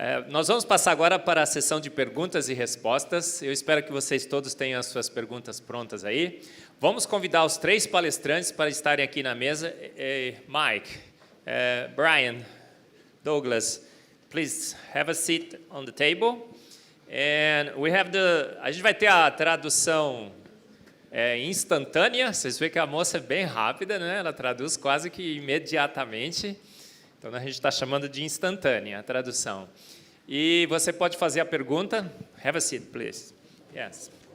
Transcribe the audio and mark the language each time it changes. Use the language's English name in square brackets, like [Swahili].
[Portuguese] Nós vamos passar agora para a sessão de perguntas e respostas. Eu espero que vocês todos tenham as suas perguntas prontas aí. Vamos convidar os 3 palestrantes para estarem aqui na mesa. [English] Mike, Brian, Douglas, please have a seat on the table. And we have [Portuguese] a gente vai ter a tradução instantânea. Vocês veem que a moça é bem rápida, né? Ela traduz quase que imediatamente. Então, a gente está chamando de instantânea a tradução. E você pode fazer a pergunta. [English] Have a seat, please. Yes.